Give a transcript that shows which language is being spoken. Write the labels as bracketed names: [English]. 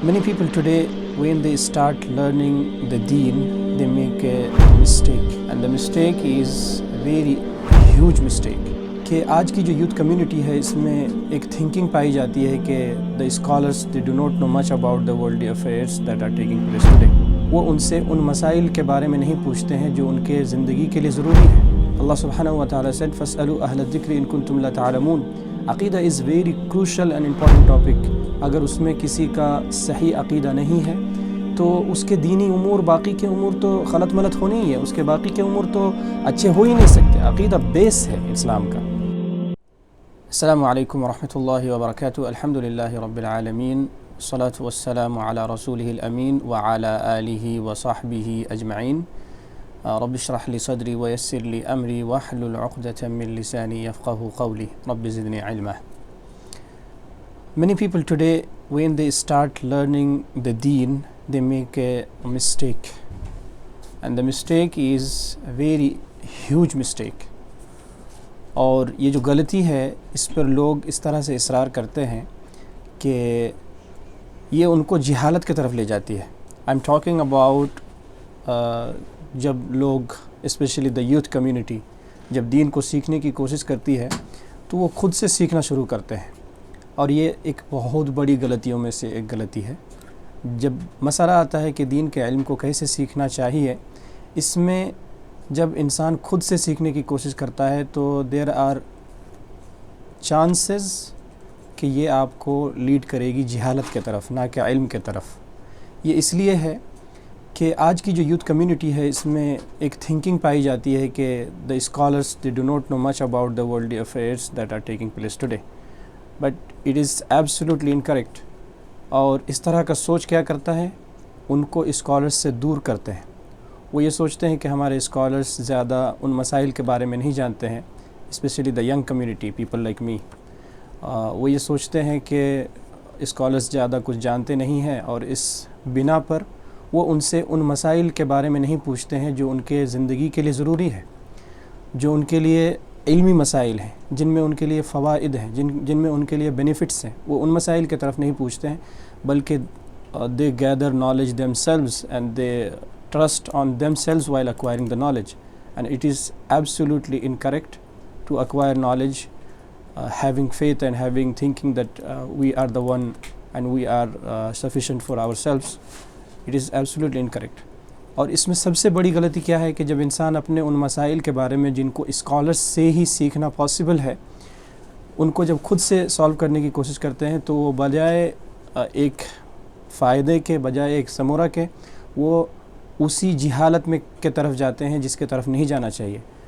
[English] Many people today, when they start learning the deen, they make a mistake, and the mistake is a very huge mistake. [Urdu] کہ آج کی جو youth community ہے اس میں ایک thinking پائی جاتی ہے کہ [English] the scholars they do not know much about the worldly affairs that are taking place today. [Urdu] وہ ان سے ان مسائل کے بارے میں نہیں پوچھتے ہیں جو ان کے زندگی کے لیے ضروری ہے. [Arabic] اللہ سبحانہ و تعالیٰ [English] said [Arabic] فَاسْأَلُوا أَهْلَ الذِّكْرِ إِن كُنتُمْ لَا تَعْلَمُونَ. [English] Aqeedah is very crucial and important topic. [Urdu] اگر اس میں کسی کا صحیح عقیدہ نہیں ہے تو اس کے دینی امور باقی کے امور تو غلط ملت ہونی ہی ہے، اس کے باقی کے امور تو اچھے ہو ہی نہیں سکتے. عقیدہ بیس ہے اسلام کا. [Arabic] السلام علیکم ورحمۃ اللہ وبرکاتہ. الحمد للہ رب العالمین، والصلاة والسلام علی رسولہ الامین وعلی آلہ وصحبہ اجمعین. رب اشرح لی صدری ویسر لی امری واحلل عقدۃ من لسانی یفقہوا قولی. رب زدنی علما. [English] Many people today, when they start learning the deen, they make a mistake, and the mistake is a very huge mistake. [Urdu] اور یہ جو غلطی ہے اس پر لوگ اس طرح سے اصرار کرتے ہیں کہ یہ ان کو جہالت کی طرف لے جاتی ہے. [English] I'm talking about [Urdu] جب لوگ اسپیشلی [English] the youth community [Urdu] جب دین کو سیکھنے کی کوشش کرتی ہے تو وہ خود سے سیکھنا شروع کرتے ہیں، اور یہ ایک بہت بڑی غلطیوں میں سے ایک غلطی ہے. جب مسئلہ آتا ہے کہ دین کے علم کو کیسے سیکھنا چاہیے، اس میں جب انسان خود سے سیکھنے کی کوشش کرتا ہے تو [English] there are chances [Urdu] کہ یہ آپ کو لیڈ کرے گی جہالت کی طرف، نہ کہ علم کی طرف. یہ اس لیے ہے کہ آج کی جو یوتھ کمیونٹی ہے اس میں ایک تھنکنگ پائی جاتی ہے کہ [English] the scholars they do not know much about the worldly affairs that are taking place today. But it is absolutely incorrect. [Urdu] اور اس طرح کا سوچ کیا کرتا ہے، ان کو اسکالرس سے دور کرتے ہیں. وہ یہ سوچتے ہیں کہ ہمارے اسکالرس زیادہ ان مسائل کے بارے میں نہیں جانتے ہیں، [English] Especially the young community, people like me. [Urdu] وہ یہ سوچتے ہیں کہ اسکالرس زیادہ کچھ جانتے نہیں ہیں، اور اس بنا پر وہ ان سے ان مسائل کے بارے میں نہیں پوچھتے ہیں جو ان کے زندگی کے لیے ضروری ہے، جو ان کے لیے علمی مسائل ہیں، جن میں ان کے لیے فوائد ہیں، جن میں ان کے لیے بینیفٹس ہیں. وہ ان مسائل کی طرف نہیں پوچھتے ہیں، بلکہ [English] they gather knowledge themselves and they trust on themselves while acquiring the knowledge. And it is absolutely incorrect to acquire knowledge having faith and having thinking that we are the one and we are sufficient for ourselves. It is absolutely incorrect. [Urdu] اور اس میں سب سے بڑی غلطی کیا ہے کہ جب انسان اپنے ان مسائل کے بارے میں جن کو اسکالرس سے ہی سیکھنا پاسبل ہے، ان کو جب خود سے سالو کرنے کی کوشش کرتے ہیں تو وہ بجائے ایک فائدے کے، بجائے ایک ثمرہ کے، وہ اسی جہالت میں کے طرف جاتے ہیں جس کے طرف نہیں جانا چاہیے.